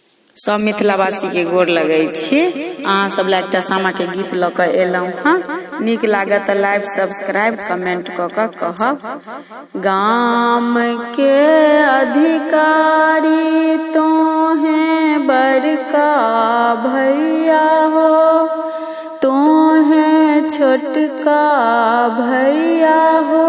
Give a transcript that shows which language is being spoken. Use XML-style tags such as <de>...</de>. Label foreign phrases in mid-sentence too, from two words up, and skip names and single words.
<mai>सब मिथिलावासी के गोर लगै छी। अहाँ सब ला एकटा सामा के गीत ल के एलौं हँ। नीक लागत त</mai> <en>like subscribe comment</en> <mai>क के कहब। गाम के अधिकारी तो हैं बड़का भैया हो, तो हैं छोटका भैया हो।</mai>